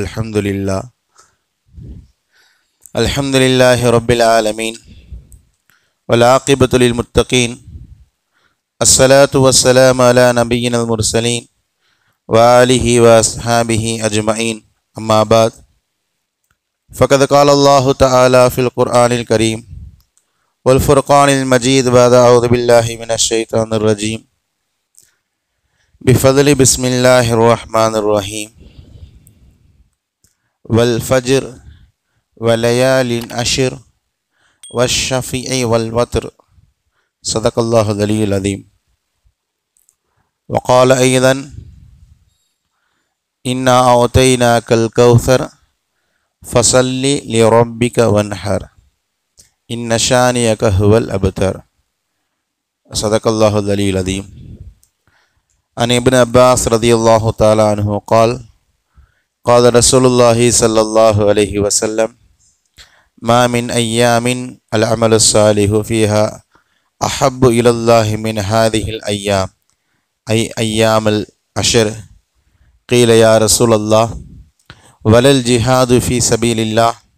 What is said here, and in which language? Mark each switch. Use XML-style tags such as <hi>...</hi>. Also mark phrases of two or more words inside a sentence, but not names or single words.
<ar>الحمد لله رب العالمين والعاقبة للمتقين. الصلاة والسلام على نبينا المرسلين وآله وأصحابه أجمعين. أما بعد. فقد قال الله تعالى في القرآن الكريم والفرقان المجيد بعد أعوذ بالله من الشيطان الرجيم بفضل بسم الله الرحمن الرحيم والفجر وليال عشر والشفع والوتر صدق الله العلي العظيم. وقال أيضا إنا أعطيناك الكوثر فصل لربك وانحر إن شانئك هو الأبتر. صدق الله العلي العظيم عن ابن عباس رضي الله تعالى عنه قال قال رسول الله صلى الله عليه وسلم ما من أيام العمل الصالح فيها أحب إلى الله من هذه الأيام أي أيام العشر. قيل يا رسول الله ولا الجهاد في سبيل الله.</ar>